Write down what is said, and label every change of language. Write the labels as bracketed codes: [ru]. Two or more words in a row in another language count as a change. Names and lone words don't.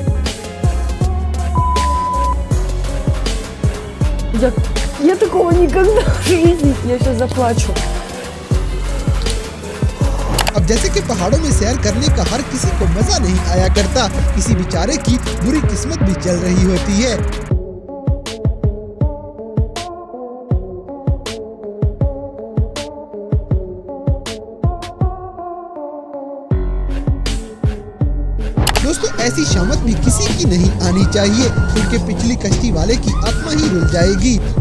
[ru] Я такого никогда в жизни, я сейчас заплачу. [hi] अब जैसे कि पहाड़ों में सैर करने का हर किसी को मजा नहीं आया करता, किसी बेचारे की बुरी किस्मत भी चल रही होती है। दोस्तों ऐसी शामत भी किसी की नहीं आनी चाहिए क्योंकि पिछली कश्ती वाले की आत्मा ही रुल जाएगी।